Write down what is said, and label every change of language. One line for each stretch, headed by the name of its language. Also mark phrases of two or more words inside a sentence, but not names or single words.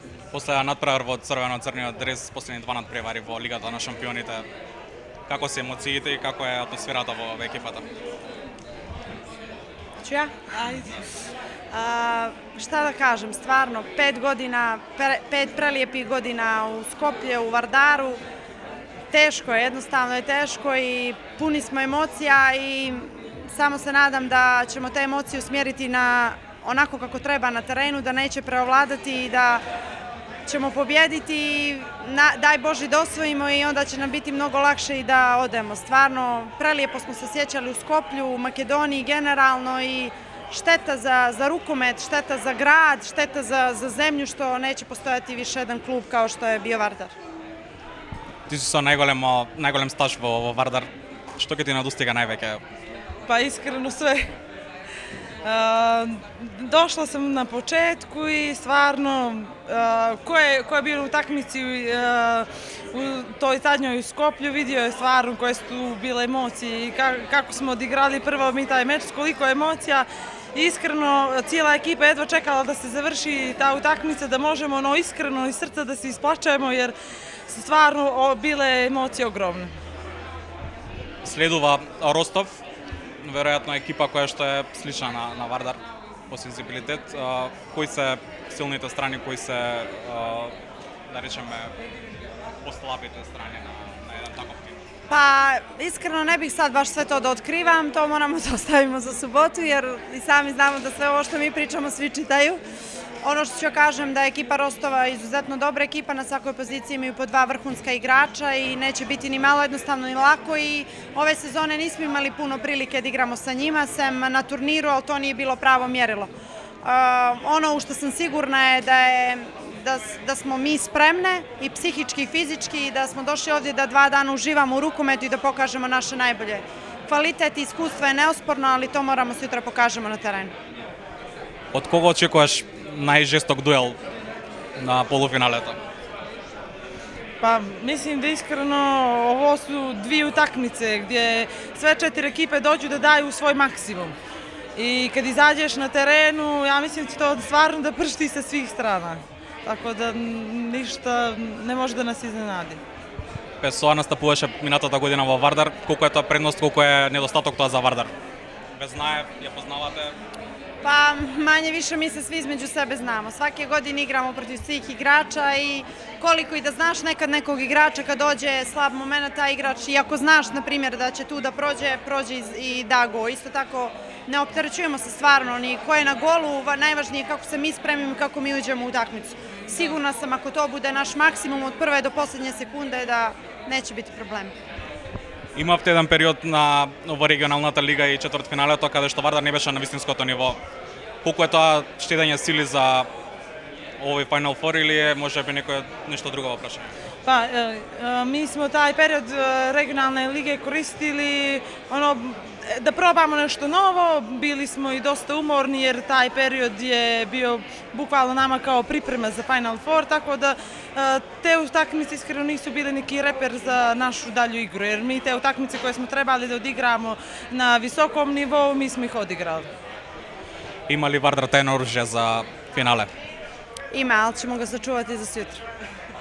Macedonian: После надпревар во црвено-црниот дрес, последни два надпревари во Лигата на шампионите, како се емоциите и како е атмосферата во екипата?
Serbian: Ću ja? Ajde. Šta da kažem, stvarno, 5 godina, 5 prelijepih godina u Skoplje, u Vardaru, teško je, jednostavno je teško i puni smo emocija i samo se nadam da ćemo te emocije usmjeriti na onako kako treba na terenu, da neće preovladati i da ćemo pobjediti i daj Bože da osvojimo i onda će nam biti mnogo lakše i da odemo. Stvarno, prelijepo smo se sjećali u Skoplju, u Makedoniji generalno i šteta za rukomet, šteta za grad, šteta za zemlju što neće postojati više jedan klub kao što je bio Vardar.
Macedonian: Ти си со најголем стаж во Вардар. Што ќе ти надостига највеќе?
Serbian: Pa iskreno sve. Došla sam na početku i stvarno ko je bio u utakmici u toj zadnjoj u Skoplju vidio je stvarno koje su tu bile emocije i kako smo odigrali prvo mi taj meč, koliko emocija. Iskreno, cijela ekipa jedva čekala da se završi ta utakmica, da možemo iskreno iz srca da se isplačemo jer su stvarno bile emocije ogromne.
Macedonian: Следува Ростов, веројатно екипа која што е слична на Вардар по сензибилитет. Кои се силните страни, кои се, да речеме, послабите страни на еден таков тим?
Serbian: Pa iskreno ne bih sad baš sve to da otkrivam, to moramo da ostavimo za subotu jer i sami znamo da sve ovo što mi pričamo svi čitaju. Ono što ću kažem da je ekipa Rostova izuzetno dobra ekipa, na svakoj poziciji imaju po 2 vrhunska igrača i neće biti ni malo jednostavno ni lako i ove sezone nismo imali puno prilike da igramo sa njima, sem na turniru, ali to nije bilo pravo mjerilo. Ono u što sam sigurna je da smo mi spremne i psihički i fizički i da smo došli ovdje da 2 dana uživamo u rukometu i da pokažemo naše najbolje. Kvalitet i iskustvo je neosporno, ali to moramo sutra pokažemo na terenu.
Macedonian: Од кого очекуваш најжесток дуел на полуфиналето?
Serbian: Pa mislim da iskreno ovo su 2 utakmice gdje sve 4 ekipe dođu da daju svoj maksimum. I kad izađeš na terenu, ja mislim da će to stvarno da pršti sa svih strana. Tako da ništa ne može da nas iznenadi.
Macedonian: Песоа настапуваше минатата година во Вардар. Колку е тоа предност, колку е недостаток тоа за Вардар? Ве знае, ја познавате?
Serbian: Pa manje više mi se svi između sebe znamo. Svake godine igramo protiv svih igrača i koliko i da znaš nekad nekog igrača kad dođe slab moment, taj igrač, i ako znaš na primjer da će tu da prođe i da go. Isto tako ne opterećujemo se stvarno ni ko je na golu, najvažnije je kako se mi spremimo i kako mi uđemo u utakmicu. Sigurna sam ako to bude naš maksimum od prve do posljednje sekunde da neće biti problema.
Macedonian: Имавте еден период во регионалната лига и четвртфиналето каде што Вардар не беше на вистинското ниво. Колку е тоа штедење сили за овој
English: Final Four
Macedonian: или е можеби нешто друго во прашање?
Serbian: Pa mi smo taj period regionalne lige koristili da probamo nešto novo, bili smo i dosta umorni jer taj period je bio bukvalno nama kao priprema za
English: Final Four,
Serbian: tako da te utakmice iskreno nisu bili neki reper za našu dalju igru, jer mi te utakmice koje smo trebali da odigramo na visokom nivou, mi smo ih odigrali.
Macedonian: Има ли Вардар тајно оружје за финале?
Serbian: Ima, ali ćemo ga sačuvati za sutra.